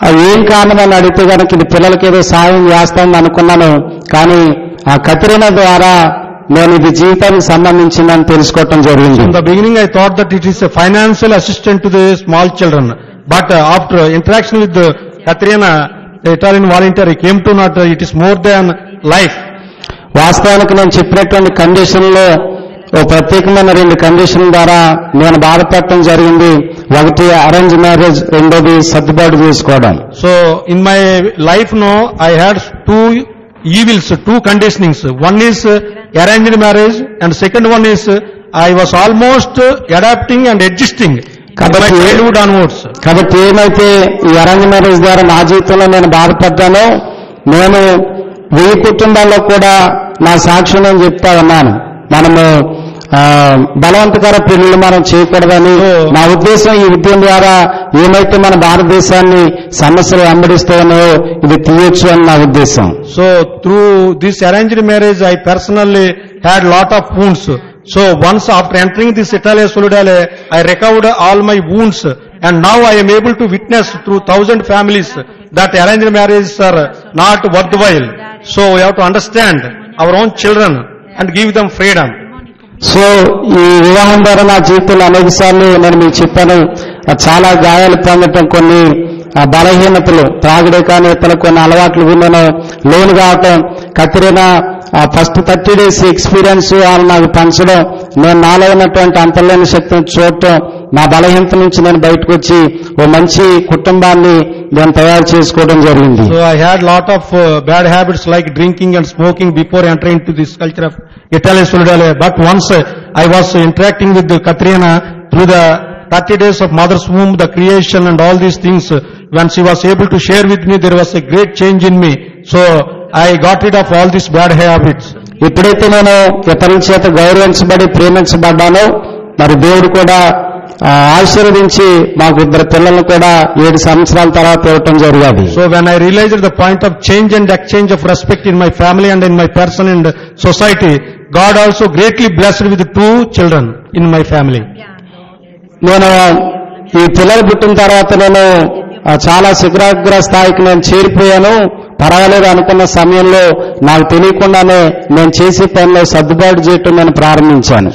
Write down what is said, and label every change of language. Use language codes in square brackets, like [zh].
[te] ఏం కారణం అని అడిగితే కనుక ఇది పిల్లలకి ఏదో సహాయం చేస్తామని అనుకున్నాను. కానీ ఆ కత్రినా ద్వారా నేను ఇది జీవితానికి సంబంధించిందని తెలుసుకోవటం జరిగింది. [en] In the beginning I thought that it is a financial assistance to the small children, but after interaction with the Katrina, the Italian volunteer, I came to know that it is more than life. [te] వాస్తవానికి నేను చెప్పినటువంటి కండిషన్లో ఓ ప్రత్యేకమైన 2 condition ద్వారా నేను బాధపడటం జరిగింది. ఒకటి అరేంజ్ మ్యారేజ్, రెండోది సర్దుబాటు చేసుకోవడం. [en] So in my life now I had 2 evils, 2 conditionings. One is arranged marriage, and second one is I was almost adapting and adjusting my childhood onwards. [te] కాబట్టి ఏమైతే ఈ అరేంజ్ మ్యారేజ్ ద్వారా నా జీవితంలో నేను బాధపడ్డానో, నేను 1000 కుటుంబాల్లో కూడా నా సాక్ష్యం నేను చెప్తా ఉన్నాను. మనము బలవంతకర పెళ్లిళ్ళు మనం చేయకూడదని నా ఉద్దేశం. ఈ ఉద్యమం ద్వారా ఏమైతే మన భారతదేశాన్ని సమస్యలు వెంబడిస్తూ ఉన్నాయో ఇది తీయొచ్చు అని నా ఉద్దేశం. [en] So through this arranged marriage I personally had lot of wounds. So once after entering this Italia Solidale, I recovered all my wounds, and now I am able to witness through 1000 families that arranged marriages are not worthwhile. So we have to understand our own children and give them freedom. [te] So ఈ వివాహం ద్వారా నా జీవితంలో అనేక సార్లు నేను మీకు చెప్పాను, చాలా గాయాలు పొందటం, కొన్ని బలహీనతలు, త్రాగుడే కానీ ఇతర కొన్ని అలవాట్లు నేను లోను కావటం, కత్రినా ఫస్ట్ [en] 30 days [te] ఎక్స్పీరియన్స్ వాళ్ళు నాకు పంచడం, నేను నాలో ఉన్నటువంటి అంతర్లేని శక్తిని చూడటం, నా బలహీనత నుంచి నేను బయటకు వచ్చి ఓ మంచి కుటుంబాన్ని నేను తయారు చేసుకోవడం జరిగింది. [en] So I had lot of bad habits like drinking and smoking before entering into this culture of Italia Solidale. But once I was interacting with Katrina through the 30 days of mother's womb, the creation and all these things, when she was able to share with me, there was a great change in me. So I got rid of all these bad habits. [te] ఎప్పుడైతే నేను ఇతరుల చేత గౌరవించబడి ప్రేమించబడ్డానో, మరి దేవుడు కూడా ఆశీర్వదించి మాకు 2 పిల్లలను కూడా 7 సంవత్సరాల తర్వాత ఇవ్వటం జరిగింది. [en] So when I realized the point of change and exchange of respect in my family and in my person and society, God also greatly blessed with 2 children in my family. [te] నేను ఈ పిల్లలు పుట్టిన తర్వాత నేను చాలా శిఖరాగ్ర స్థాయికి నేను చేరిపోయాను. పర్వాలేదు అనుకున్న సమయంలో నాకు తెలియకుండానే నేను చేసే పనిలో సర్దుబాటు చేయటం నేను ప్రారంభించాను.